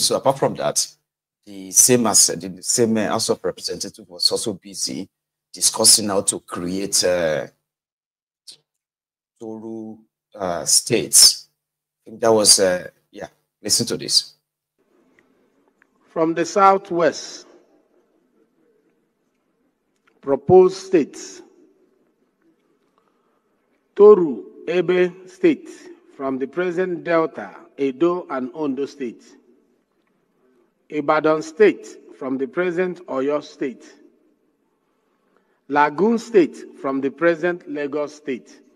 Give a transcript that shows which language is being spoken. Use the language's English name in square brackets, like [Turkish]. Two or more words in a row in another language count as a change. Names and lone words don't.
[English] So apart from that, the same House of Representatives was also busy discussing how to create Toru states. I think that was, listen to this. From the southwest, proposed states: Toru Ebe State, from the present Delta, Edo and Ondo State. Ibadan State, from the present Oyo State. Lagoon State, from the present Lagos State.